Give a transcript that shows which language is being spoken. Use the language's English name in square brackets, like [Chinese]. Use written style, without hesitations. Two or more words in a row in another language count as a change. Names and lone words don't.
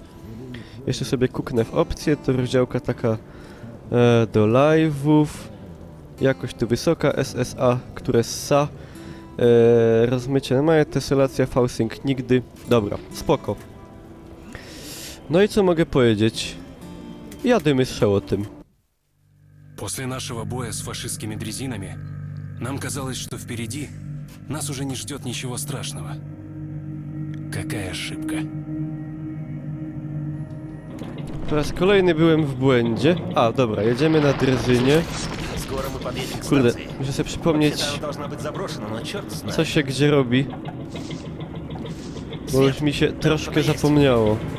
[Polish] Jeszcze sobie kuknę w opcję, to rozdziałka taka do live'ów. Jakość tu wysoka, SSA, które ssa. Rozmycie na małe, teselacja, V-Sync nigdy. Dobra, spoko. No i co mogę powiedzieć? Jadymy z o tym. [Russian] После нашего боя с фашистскими дрезинами нам казалось, что впереди нас уже не ждет ничего страшного. Какая ошибка. [Polish] Po raz kolejny byłem w błędzie. A, dobra, jedziemy na drezynie. Kurde, muszę sobie przypomnieć, co się gdzie robi. Bo już mi się troszkę zapomniało.